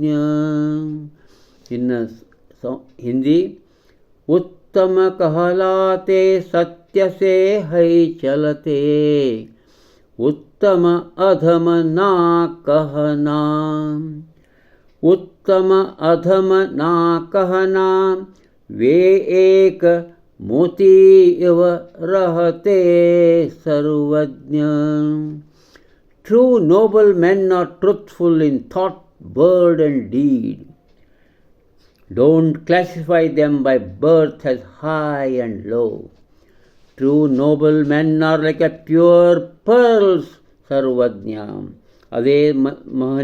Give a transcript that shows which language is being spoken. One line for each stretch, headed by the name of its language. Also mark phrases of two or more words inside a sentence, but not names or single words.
Kannada: ಇನ್ನು ಹಿಂದಿ.
Hindi: उत्तम कहलाते सत्य से है चलते, उत्तम अधम ना कहना, उत्तम अधम ना कहना, वे एक मोती इव रहते सर्वज्ञ.
English: True noble men are truthful in thought, word and deed. Don't classify them by birth as high and low. True noble men are like a pure pearls,
Kannada: ಸರ್ವಜ್ಞ. ಅದೇ ಮಹನೀಯರು. ವಿಜಯ್ ಕುಮಾರ್ ಚೌಧರಿ ಮುಂದೆ ಬರ್ಕೋತಾ ಹೋಗ್ತಾರೆ.